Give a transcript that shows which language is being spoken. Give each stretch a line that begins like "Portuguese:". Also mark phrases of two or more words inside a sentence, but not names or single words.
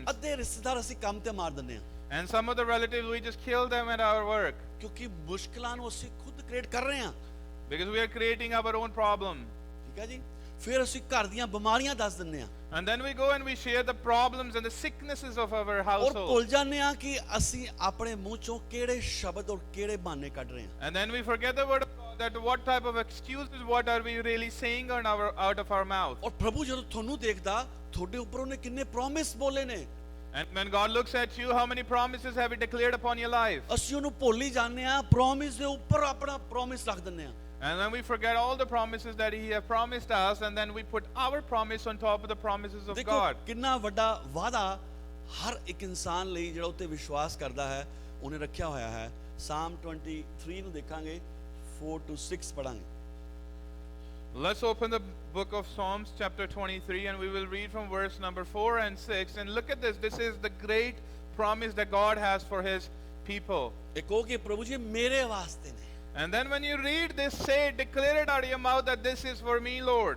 Punjabi: ਅੱਧੇ ਰਿਸ਼ਤੇਦਾਰ ਅਸੀਂ ਕੰਮ ਤੇ ਮਾਰ ਦਿੰਦੇ ਆ।
English: And some of the relatives, we just kill them at our work.
Punjabi: ਕਿਉਂਕਿ ਮੁਸ਼ਕਲਾਂ ਨੂੰ ਅਸੀਂ ਖੁਦ ਕ੍ਰੀਏਟ ਕਰ ਰਹੇ ਆ।
English: Because we are creating our own problem.
Punjabi: ਠੀਕ ਹੈ ਜੀ। ਫਿਰ ਅਸੀਂ ਘਰ ਦੀਆਂ ਬਿਮਾਰੀਆਂ ਦੱਸ ਦਿੰਦੇ ਆ।
English: And then we go and we share the problems and the sicknesses of our
Punjabi: ਔਰ
English: household.
Punjabi: ਭੁੱਲ ਜਾਂਦੇ ਆ ਕਿ ਅਸੀਂ ਆਪਣੇ ਮੂੰਹ ਚੋਂ ਕਿਹੜੇ ਸ਼ਬਦ ਔਰ ਕਿਹੜੇ ਬਹਾਨੇ ਕੱਢ ਰਹੇ ਆ।
English: And then we forget the word of God, that what type of excuses, what are we really saying out of our mouth.
Punjabi: ਔਰ ਪ੍ਰਭੂ ਜਦੋਂ ਤੁਹਾਨੂੰ ਦੇਖਦਾ ਤੁਹਾਡੇ ਉੱਪਰ ਉਹਨੇ ਕਿੰਨੇ ਪ੍ਰੋਮਿਸ ਬੋਲੇ ਨੇ।
English: And when God looks at you, how many promises have He declared upon your life?
Punjabi: ਅਸੀਂ ਉਹਨੂੰ ਭੁੱਲ ਹੀ ਜਾਂਦੇ ਆ, ਪ੍ਰੋਮਿਸ ਦੇ ਉੱਪਰ ਆਪਣਾ ਪ੍ਰੋਮਿਸ ਰੱਖ ਦਿੰਦੇ ਆ।
English: And then we forget all the promises that He has promised us, and then we put our promise on top of the promises of
Punjabi: ਦੇਖੋ
English: God.
Punjabi: ਕਿੰਨਾ ਵੱਡਾ ਵਾਅਦਾ ਹਰ ਇੱਕ ਇਨਸਾਨ ਲਈ ਜਿਹੜਾ ਉੱਤੇ ਵਿਸ਼ਵਾਸ ਕਰਦਾ ਹੈ ਉਹਨੇ ਰੱਖਿਆ ਹੋਇਆ ਹੈ। ਸਾਮ 23 ਨੂੰ ਦੇਖਾਂਗੇ, 4 to 6 ਪੜਾਂਗੇ।
English: Let's open the book of Psalms chapter 23, and we will read from verse number 4 and 6. And look at this. This is the great promise that God has for His people.
Punjabi: ਇਹ ਕਹੋ ਕਿ ਪ੍ਰਭੂ ਜੀ ਮੇਰੇ ਵਾਸਤੇ ਨੇ।
English: And then when you read this, say, declare it out of your mouth that this is for me, Lord.